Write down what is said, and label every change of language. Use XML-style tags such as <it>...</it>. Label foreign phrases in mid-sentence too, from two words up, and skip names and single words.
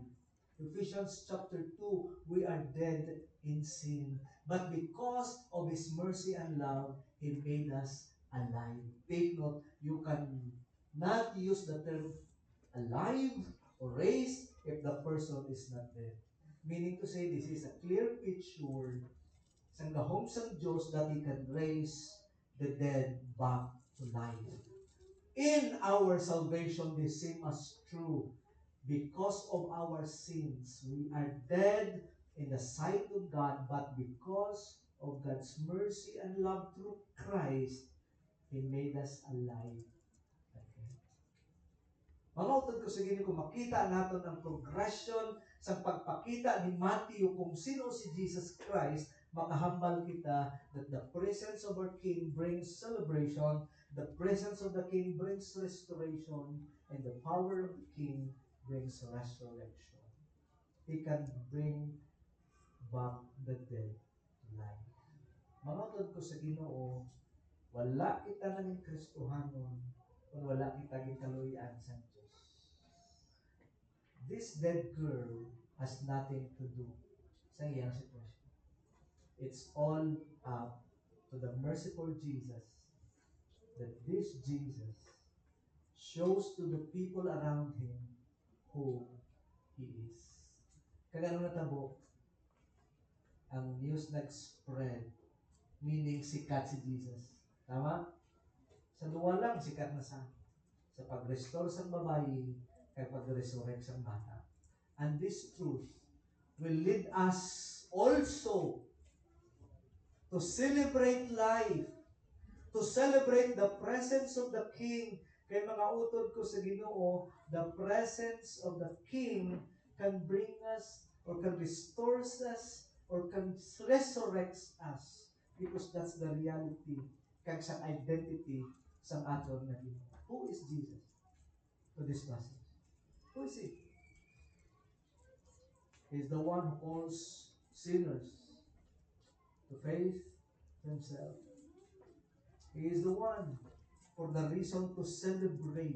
<en>Ephesians chapter 2, we are dead in sin. But because of His mercy and love, He made us alive. Take note, you can not use the term alive or raised if the person is not dead. Meaning to say, this is a clear picture</en> <hil>sa gahom sang Diyos</hil> <en>that He can raise the dead back to life. In our salvation, the same as true. Because of our sins, we are dead in the sight of God, but because of God's mercy and love through Christ, He made us alive again.</en> <hil>Mangutod ko sa gini kung makita natin ang progression sa pagpakita ni Matthew kung sino si Jesus Christ, makahambal kita</hil> <en>that the presence of our King brings celebration, the presence of the King brings restoration, and the power of the King brings resurrection. He can bring back the dead to life.</en> <hil>Mangutod ko sa Ginoo, wala kita naging Kristohanon kung wala kita gikaluyan sa Diyos.</hil> <en>This dead girl has nothing to do</en> <hil>sa iyang sitwasyon.</hil> <en>It's all up to the merciful Jesus, that this Jesus shows to the people around Him who He is.</en> <hil>Kagano natabo, ang news nag-spread, meaning sikat si Jesus. Tama? Sa duwa lang, sikat na sa pag-restore sa babae, kay pag-resurrect sa bata.</hil> <en>And this truth will lead us also to celebrate life To celebrate the presence of the King.</en> <hil>Kay mga utod ko sa Ginoo,</hil> <en>the presence of the King can bring us or can restore us or can resurrect us because that's the reality</en> <hil>kag sa identity sa aton nga Ginoo.</hil> <en>Who is Jesus to this passage? Who is He? He's the one who calls sinners to faith Himself. He is the one for the reason to celebrate.</en>